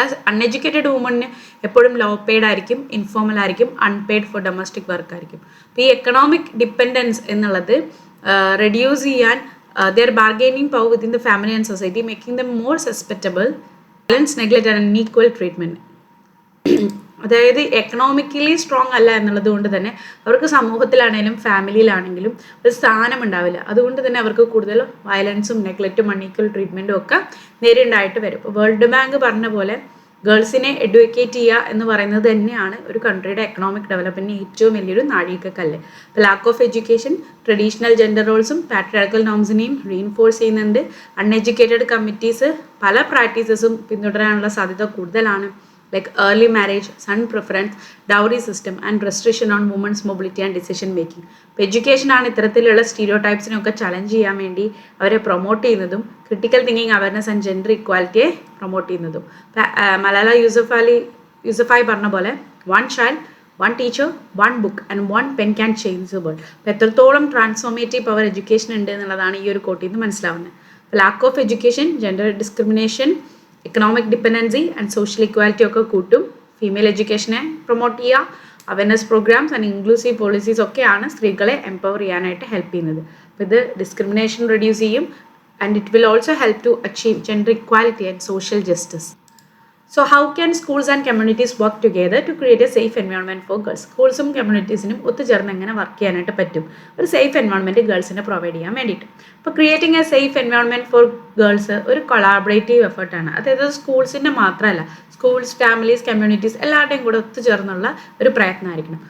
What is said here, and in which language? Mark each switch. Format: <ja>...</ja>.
<ml>Uneducated വുമണിന് എപ്പോഴും law paid ആയിരിക്കും, informal ആയിരിക്കും, അൺപെയ്ഡ് ഫോർ ഡൊമസ്റ്റിക് വർക്ക് ആയിരിക്കും.</ml> <en>അപ്പോൾ ഈ economic dependence എന്നുള്ളത് റെഡ്യൂസ് ചെയ്യാൻ their bargaining power within the family and society, making them more susceptible to violence, neglect and unequal treatment.</en> <ml>അതായത് economically strong അല്ല എന്നുള്ളത് കൊണ്ട് തന്നെ അവർക്ക് സമൂഹത്തിലാണെങ്കിലും ഫാമിലിയിലാണെങ്കിലും ഒരു സ്ഥാനം ഉണ്ടാവില്ല. അതുകൊണ്ട് തന്നെ അവർക്ക് കൂടുതൽ വയലൻസും നെഗ്ലക്റ്റും അൺഈക്വൽ ട്രീറ്റ്മെൻറ്റും ഒക്കെ നേരിടേണ്ടതായിട്ട് വരും. ഇപ്പോൾ വേൾഡ് ബാങ്ക് പറഞ്ഞ പോലെ ഗേൾസിനെ എഡ്യൂക്കേറ്റ് ചെയ്യുക എന്ന് പറയുന്നത് തന്നെയാണ് ഒരു കൺട്രിയുടെ എക്കണോമിക് ഡെവലപ്മെൻറ്റിന് ഏറ്റവും വലിയൊരു നാഴികക്കല്ല്. ഇപ്പോൾ lack of education traditional gender റോൾസും patriarchal നോംസിനെയും reinforce ചെയ്യുന്നുണ്ട്. അൺഎഡ്യൂക്കേറ്റഡ് കമ്മിറ്റീസ് പല പ്രാക്ടീസസും പിന്തുടരാനുള്ള സാധ്യത കൂടുതലാണ്.</ml> <en>like early marriage, son preference, dowry system and restriction on women's mobility and decision making.</en> <ml>അപ്പോൾ എഡ്യൂക്കേഷൻ ആണ് ഇത്തരത്തിലുള്ള സ്റ്റീരിയോടൈപ്സിനൊക്കെ ചലഞ്ച് ചെയ്യാൻ വേണ്ടി അവരെ പ്രൊമോട്ട് ചെയ്യുന്നതും critical thinking awareness and gender ഇക്വാലിറ്റിയെ promote ചെയ്യുന്നതും.</ml> <en>മലാല യൂസഫായി പറഞ്ഞ പോലെ one child, one teacher, one book and one pen can change the world.</en> <ml>അപ്പോൾ എത്രത്തോളം ട്രാൻസ്ഫോർമേറ്റീവ് പവർ എഡ്യൂക്കേഷൻ ഉണ്ട് എന്നുള്ളതാണ് ഈ ഒരു കോട്ടിൽ നിന്ന് മനസ്സിലാവുന്നത്. Lack of education gender discrimination, economic dependency and social equality ഒക്കെ കൂട്ടും. ഫീമെയിൽ എഡ്യൂക്കേഷനെ പ്രൊമോട്ട് ചെയ്യുക, awareness programmes and inclusive policies ഒക്കെയാണ് സ്ത്രീകളെ എംപവർ ചെയ്യാനായിട്ട് ഹെൽപ്പ് ചെയ്യുന്നത്.</ml> <en>അപ്പോൾ ഇത് discrimination reduce ചെയ്യും and it will also help to achieve gender equality and social justice. So how can schools and communities work together to create a safe environment for girls?</en> <ml>സ്കൂൾസും കമ്മ്യൂണിറ്റീസിനും ഒത്തുചേർന്ന് എങ്ങനെ work ചെയ്യാനായിട്ട് പറ്റും ഒരു safe environment ഗേൾസിനെ provide ചെയ്യാൻ വേണ്ടിയിട്ട്. അപ്പോൾ creating A safe environment for girls ഒരു collaborative എഫേർട്ടാണ്. അതായത് സ്കൂൾസിൻ്റെ മാത്രമല്ല, സ്കൂൾസ്, ഫാമിലീസ്, കമ്മ്യൂണിറ്റീസ് എല്ലാവരുടെയും കൂടെ ഒത്തുചേർന്നുള്ള ഒരു പ്രയത്നമായിരിക്കണം.</ml>